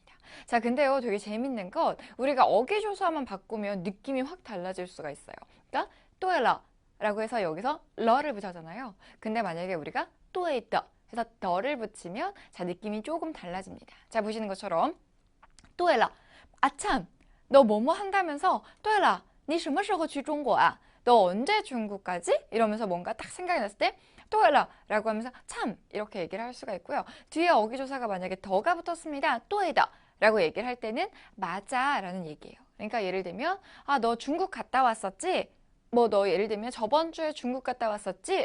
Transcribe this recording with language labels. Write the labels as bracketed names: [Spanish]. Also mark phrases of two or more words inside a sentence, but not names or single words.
[Korean] 자, 근데요, 되게 재밌는 건 우리가 어기조사만 바꾸면 느낌이 확 달라질 수가 있어요. 그러니까 对了 라고 해서 여기서 러를 붙였잖아요. 근데 만약에 우리가 对的 해서 더를 붙이면 자, 느낌이 조금 달라집니다. 자, 보시는 것처럼 对了, 아참, 너 뭐뭐 한다면서 [Chinese] 对了, 你什么时候去中国啊? [Korean] 너 언제 중국 가지? 이러면서 뭔가 딱 생각이 났을 때 对了 라고 하면서 참 이렇게 얘기를 할 수가 있고요. 뒤에 어기조사가 만약에 더가 붙었습니다. 对的 라고 얘기를 할 때는 맞아 라는 얘기예요. 그러니까 예를 들면 너 중국 갔다 왔었지? 뭐 너 예를 들면 저번 주에 중국 갔다 왔었지?